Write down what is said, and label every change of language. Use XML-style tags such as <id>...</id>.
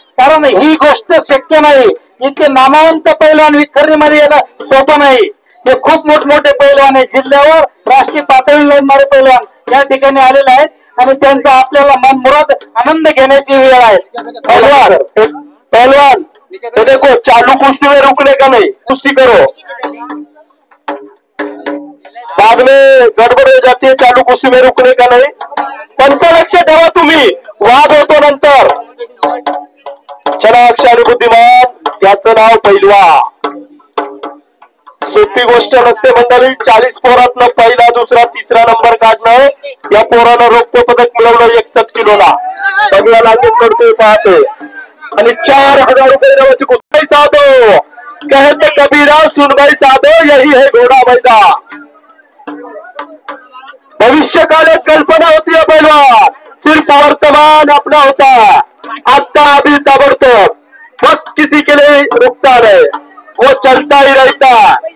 <mr>कारण ही गोष्ट शक्य नाही, इतके नामवंत पैलवान विखरणीमध्ये येणं सोपं नाही। हे खूप मोठमोठे पैलवान आहेत, जिल्ह्यावर राष्ट्रीय पातळीवर लढणारे पैलवान या ठिकाणी आलेले आहेत आणि त्यांचा आपल्याला मनमुराद आनंद घेण्याची वेळ आहे।</mr> <hi>पहलवान देखो चालू कुस्ती में रुकने का नहीं, कुस्ती करो, बाद में गडबड हो जाती है, चालू कुस्ती में रुकने का नहीं।</hi> <mr>पंच लक्ष ठेवा तुम्ही, वाद होतो नंतर। चला अक्षर बुद्धिमान त्याचं नाव पैलवान, सोपी गोष्ट नसते मंडळी। 40 पोरातनं पहिला दुसरा तिसरा नंबर काढणं. या पोरानं रौप्य पदक मिळवलं 61 किलोला. बघूया लागेल करतोय पाहतोय आणि 4000 रुपये नावाची कुस्ती</mr> <hi>साधो कहते कबीरा सुनवाई साधो यही है घोड़ा मैदान. भविष्य काल एक कल्पना होती है पहलवान, सिर्फ वर्तमान अपना होता है. आता अभी ताबड़तोड़ वक्त किसी के लिए रुकता नहीं, वो चलता ही रहता है.</hi>